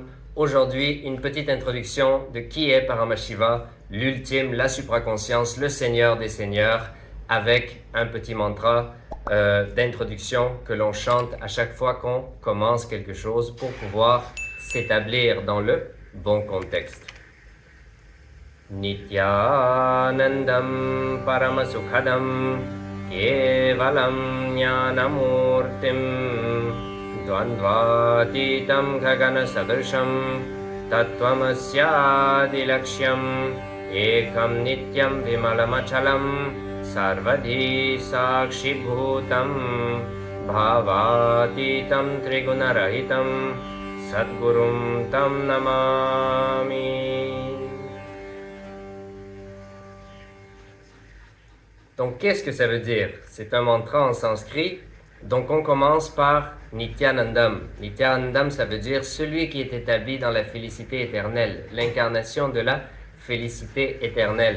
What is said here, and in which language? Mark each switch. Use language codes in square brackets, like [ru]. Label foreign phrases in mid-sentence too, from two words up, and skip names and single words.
[fr] Aujourd'hui, une petite introduction de qui est Paramashiva, l'ultime, la supraconscience, le Seigneur des Seigneurs, avec un petit mantra d'introduction que l'on chante à chaque fois qu'on commence quelque chose pour pouvoir s'établir dans le bon contexte. [sa] Nityanandam Paramasukhadam Kevalam Jnanamurtim Dvandvatitam Gaganasadrisham Tattvamasyaadilaksham Ekam Nityam Vimalamachalam Sarvadhi Sakshibhutam Bhavatitam Trigunarahitam Sadgurum Tam Namami. [fr] Donc, qu'est-ce que ça veut dire? C'est un mantra en sanskrit. Donc, on commence par Nityanandam. Nityanandam, ça veut dire celui qui est établi dans la félicité éternelle, l'incarnation de la félicité éternelle.